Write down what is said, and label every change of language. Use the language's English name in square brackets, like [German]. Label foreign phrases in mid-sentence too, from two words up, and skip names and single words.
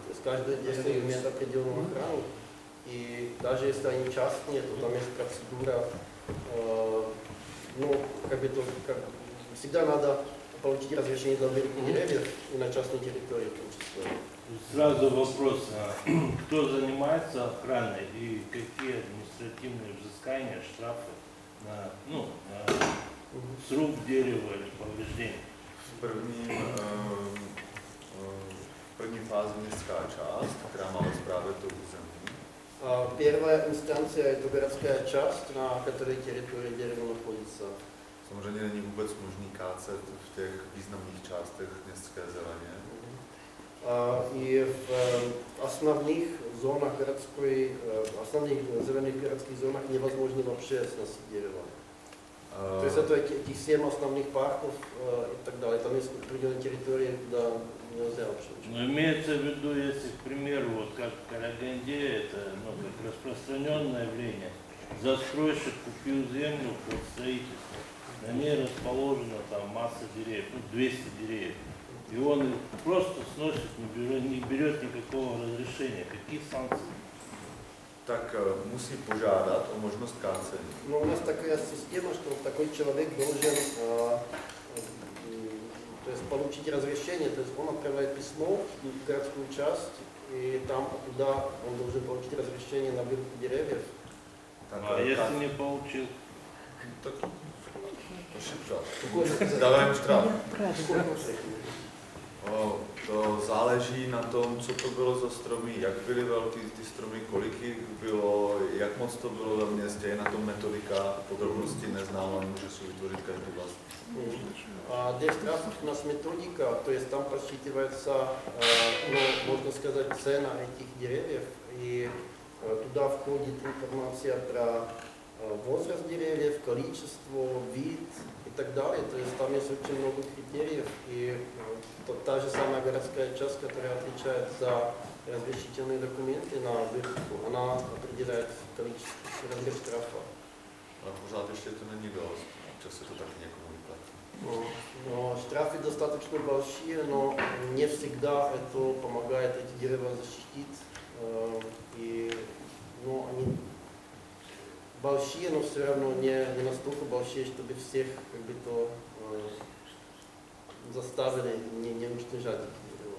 [Russian] То есть каждое дерево имеет определенную охрану, и даже если они частные, то там есть процедура, всегда надо получить разрешение для вырубки деревьев и на частной территории в том числе. Сразу вопрос, кто занимается охраной и какие административные взыскания, штрафы на сруб дерева или повреждение? [Czech] V první fázi městská část, která má ve správě to území. [Russian] Первая инстанция – это городская часть, на которой территория дерева находится. [Czech] Samozřejmě není vůbec možný kácet v těch významných částech městské zeleně. [Russian] И в основных зонах основных зеленых городских зонах невозможно вообще сносить дерево. То есть это этих 7 основных парков и так далее. Там есть определенные территории, куда нельзя вообще. Но имеется в виду, если, к примеру, вот как в Караганде, это как распространенное явление, застройщик купил землю под строительство, на ней расположена там масса деревьев, 200 деревьев, и он их просто сносит, не берет никакого разрешения. Какие санкции? [Czech] Tak musí požádat o možnost kácení. [Russian] Но у нас такая система, что такой человек должен получить разрешение, то есть он отправляет письмо в городскую часть, и там туда он должен получить разрешение на вырубку деревьев. А если не получил? [Czech] Tak dávají štraf. To záleží na tom, co to bylo za stromy, jak byly velký ty stromy, kolik jich bylo, jak moc to bylo ve městě, je na tom metodika, podrobnosti neznám, ale může si vytvořit každý vlast. [Russian] Для штрафов у нас методика, то есть там подсчитывается, можно сказать, цена этих деревьев, и туда входит информация про возраст деревьев, количество, вид и так далее. То есть там есть очень много критериев, и та же самая городская часть, которая отвечает за разрешительные документы на вырубку, она определяет количество, размер штрафа. [Czech] Ale pořád ještě to není dost. občas se to taky někomu vyplatí. [Russian] Но штрафы достаточно большие, но не всегда это помогает эти дерева защитить. И они большие, но все равно не настолько большие, чтобы всех как бы то заставили не уничтожать эти дерева.